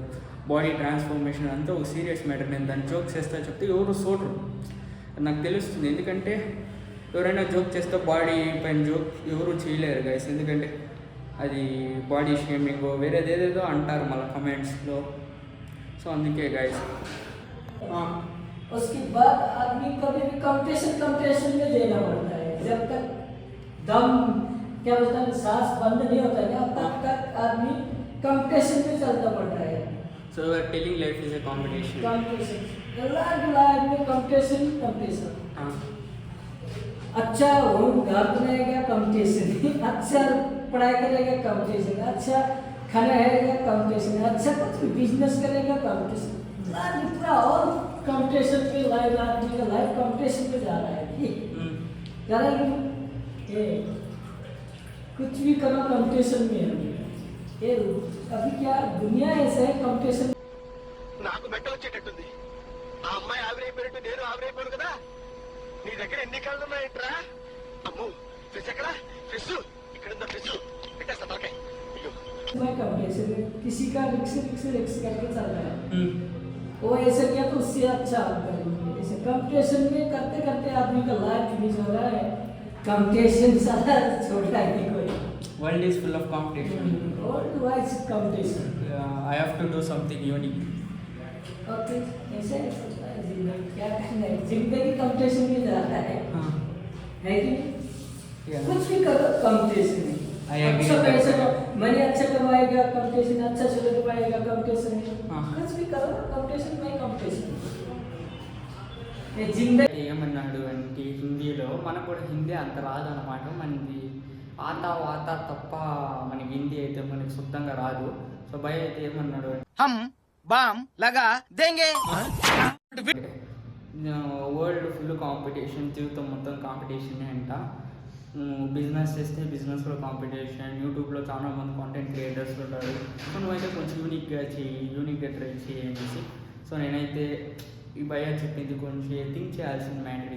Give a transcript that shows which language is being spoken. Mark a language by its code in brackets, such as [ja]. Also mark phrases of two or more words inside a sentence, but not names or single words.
[en] body transformation [te] అంతా ఒక [en] serious matter. [te] నేను దాన్ని జోక్ చేస్తా చెప్తే ఎవరు చూడరు, నాకు తెలుస్తుంది. ఎందుకంటే ఎవరైనా జోక్ చేస్తే బాడీ పైన జోక్ ఎవరు చేయలేరు గైస్. ఎందుకంటే అది [en] body shaming [te] వేరేదేదేదో అంటారు మళ్ళీ కమెంట్స్లో. సో అందుకే गाइस [hi] उसके बाद आदमी कभी भी कंपटीशन में देना पड़ता है. जब तक दम क्या बोलते हैं सांस बंद नहीं होता है तब तक आदमी कंपटीशन में चलता पड़ता है. [en] So telling life is a competition. [hi] लाइफ में कंपटीशन. अच्छा वो घर बनाएगा कंपटीशन, अच्छा पढ़ाई करेगा कंपटीशन, अच्छा खाना खाएगा कंपटीशन, अच्छा कुछ बिजनेस करेगा कंपटीशन. पूरा और कंपटीशन पे लाइफ आदमी का लाइफ कंपटीशन पे जा रहा है. जरा ये कुछ भी करो कंपटीशन में है. ये अभी क्या दुनिया ऐसा है कंपटीशन. [te] నాకు మెంటల్ వచ్చేటట్టుంది. ఆ అమ్మాయి ఆవిరైపోయినట్టు నేను ఆవిరైపోయాను కదా. నీ దగ్గర ఎన్ని కళ్ళు ఉన్నాయంట్రా? అమ్మో ఫిష్ ఎక్కడ? ఫిష్ ఇక్కడ ఉందా? ఫిష్ పెట్టేస్తా తలకాయ. అయ్యో [hi] मैं कंपटीशन में किसी का रिक्स करके चल रहा है. वो ऐसे किया तो उससे अच्छा करेंगे. ऐसे कंपटीशन में करते करते आदमी का [en] life finish [hi] हो रहा है. कंपटीशन सारा छोड़ रहा है कोई. [en] World is full of competition. World wise competition. I have to do something unique. [hi] Okay, ऐसे जिंदगी क्या करना है. जिंदगी कंपटीशन में जा रहा है. है कि नहीं? कुछ भी करो कंपटीशन में. अच्छा पैसा मनी अच्छा कमाएगा कंपटीशन, अच्छा चलो कमाएगा कंपटीशन में. कुछ भी करो कंपटीशन में कंपटीशन. ये जिंदगी [te] ఏమన్నాడు అంటే హిందీలో, మనకు కూడా హిందీ అంత రాదన్నమాట. మనది ఆతా వాతా తప్ప మనకి హిందీ అయితే మనకి శుద్ధంగా రాదు. సో భయ అయితే ఏమన్నాడు, [hi] हम बम लगा देंगे. [en] world full competition, [te] జీవితం మొత్తం కాంపిటీషన్ అంట. బిజినెస్ చేస్తే బిజినెస్లో కాంపిటీషన్. యూట్యూబ్లో చాలా మంది [en] content creators [te] ఉంటారు. సో నువ్వైతే కొంచెం యూనిక్గా ట్రై చేయి అనేసి. సో నేనైతే ఈ భయ చెప్పింది కొంచెం థింక్ చేయాల్సిన మ్యాటర్.